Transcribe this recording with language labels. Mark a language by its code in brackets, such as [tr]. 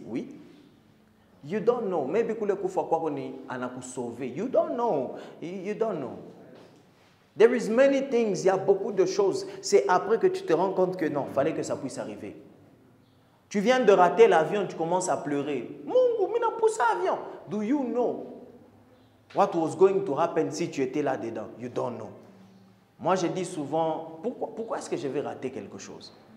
[en] Oui. You don't know. Maybe you don't know. You don't know. There is many things. [fr] Il y a beaucoup de choses. C'est après que tu te rends compte que non, il fallait que ça puisse arriver. Tu viens de rater l'avion, tu commences à pleurer. [sw] Mungu, mina poussé l'avion. [en] Do you know what was going to happen [fr] si tu étais là-dedans? [en] You don't know. [fr] Moi, je dis souvent, pourquoi est-ce que je vais rater quelque chose?